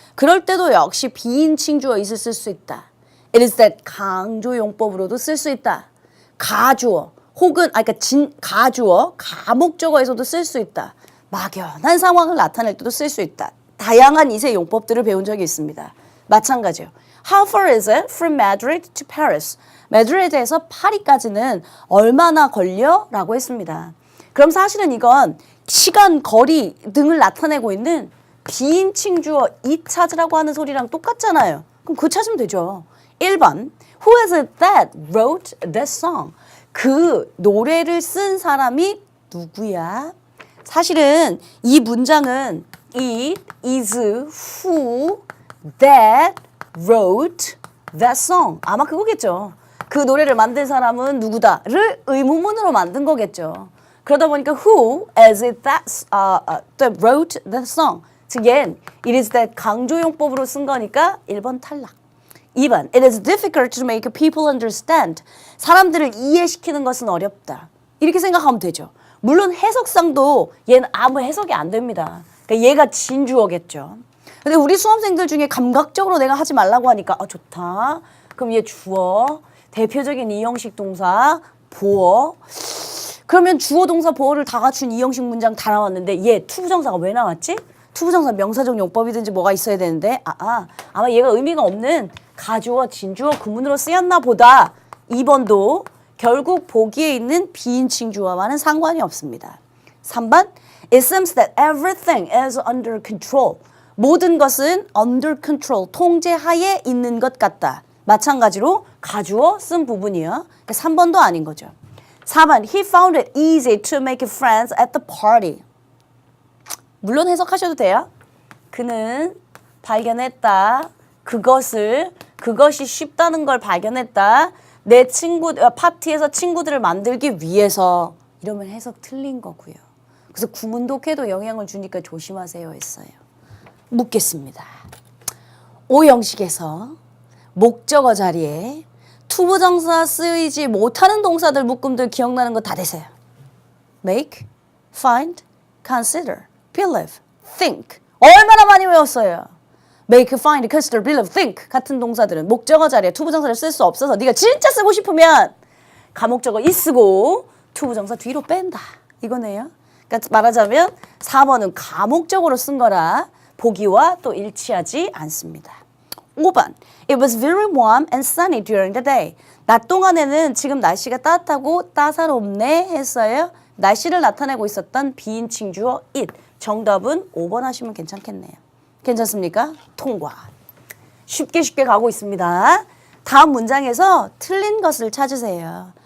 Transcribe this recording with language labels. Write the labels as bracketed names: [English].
[Korean] 그럴 때도 역시 비인칭 주어 it을 쓸 수 있다. [English] It is that [Korean] 강조 용법으로도 쓸 수 있다. 가주어 혹은 그러니까 가주어 가목적어에서도 쓸 수 있다. 막연한 상황을 나타낼 때도 쓸 수 있다. 다양한 이세 용법들을 배운 적이 있습니다. 마찬가지요. [English] How far is it from Madrid to Paris? [Korean] 마드리드에서 파리까지는 얼마나 걸려? 라고 했습니다. 그럼 사실은 이건 시간, 거리 등을 나타내고 있는 비인칭 주어 이 찾으라고 하는 소리랑 똑같잖아요. 그럼 그 찾으면 되죠. [English] 1번 Who is it that wrote that song? [Korean] 그 노래를 쓴 사람이 누구야? 사실은 이 문장은 [English] It is who that wrote that song. [Korean] 아마 그거겠죠. 그 노래를 만든 사람은 누구다를 의문문으로 만든 거겠죠. 그러다 보니까 [English] who is it that wrote that song. [Korean] 즉 얘는 [English] it is that [Korean] 강조용법으로 쓴 거니까 1번 탈락. [English] 2번 it is difficult to make people understand. [Korean] 사람들을 이해시키는 것은 어렵다. 이렇게 생각하면 되죠. 물론 해석상도 얘는 아무 해석이 안 됩니다. 그러니까 얘가 진주어겠죠. 근데 우리 수험생들 중에 감각적으로 내가 하지 말라고 하니까 좋다. 그럼 얘 주어, 대표적인 이형식 동사, 보어. 그러면 주어, 동사, 보어를 다 갖춘 이형식 문장 다 나왔는데 얘 투부정사가 왜 나왔지? 투부정사 명사적 용법이든지 뭐가 있어야 되는데 아마 얘가 의미가 없는 가주어, 진주어, 구문으로 쓰였나 보다. 2번도 결국 보기에 있는 비인칭 주어와는 상관이 없습니다. [English] 3번 It seems that everything is under control. [Korean] 모든 것은 [English] under control, [Korean] 통제하에 있는 것 같다. 마찬가지로 가주어 쓴 부분이요. 그러니까 3번도 아닌 거죠. [English] 4번 He found it easy to make friends at the party. [Korean] 물론 해석하셔도 돼요. 그는 발견했다. 그것이 쉽다는 걸 발견했다. 내 파티에서 친구들을 만들기 위해서. 이러면 해석 틀린 거고요. 그래서 구문독해도 영향을 주니까 조심하세요 했어요. 묻겠습니다. 오형식에서 목적어 자리에 투부정사 쓰이지 못하는 동사들 묶음들 기억나는 거 다 되세요. [English] make, find, consider, believe, think. [Korean] 얼마나 많이 외웠어요. [English] make, find, consider, believe, think [Korean] 같은 동사들은 목적어 자리에 투부정사를 쓸 수 없어서 네가 진짜 쓰고 싶으면 가목적어 이 쓰고 투부정사 뒤로 뺀다. 이거네요. 그러니까 말하자면 4번은 가목적으로 쓴 거라 보기와 또 일치하지 않습니다. [English] 5번 It was very warm and sunny during the day. [Korean] 낮 동안에는 지금 날씨가 따뜻하고 따사롭네 했어요. 날씨를 나타내고 있었던 비인칭 주어 it. 정답은 5번 하시면 괜찮겠네요. 괜찮습니까? 통과. 쉽게 가고 있습니다. 다음 문장에서 틀린 것을 찾으세요.